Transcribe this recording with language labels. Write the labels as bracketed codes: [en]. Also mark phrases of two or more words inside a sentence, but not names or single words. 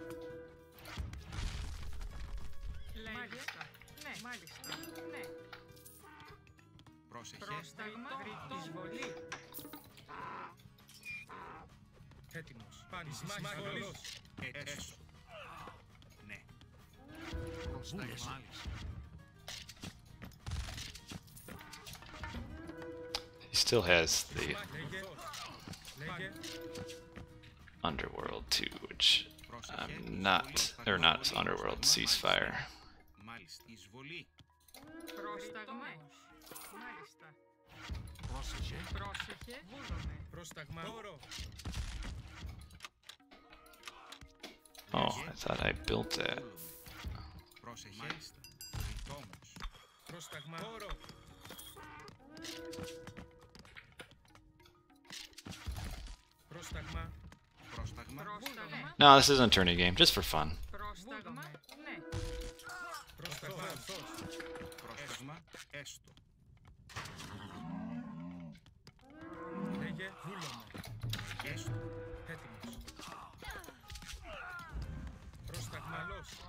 [el] Μάλιστα. Ναι. Μάλιστα. Ναι. Πρόσεχε. Πρόσταγμα. Εισβολή. Έτοιμος. Πάνε εις μάχη. Έστω. Ναι. Πρόσταγμα. [en] He still has the [el] Λέγε. Λέγε. [en] Underworld too, which I'm not, or not Underworld, Ceasefire. [el] Μάλιστα. Εισβολή. Πρόσταγμα. Μάλιστα. Πρόσεχε. Πρόσεχε. Βούλομαι. Πρόσταγμα. Όρο. [en] Oh, I thought I built that. [el] Πρόσεχε. Μάλιστα. Ρητόμος. Πρόσταγμα. Όρο. Πρόσταγμα. Πρόσταγμα. Πρόσταγμα. [en] No, this isn't a tourney game, just for fun. [el] Πρόσταγμα. Ναι. Πρόσταγμα. Πρόσταγμα. Έστω. Λέγε βούλομαι. Έστω. Έτοιμος. Πρόσταγμα.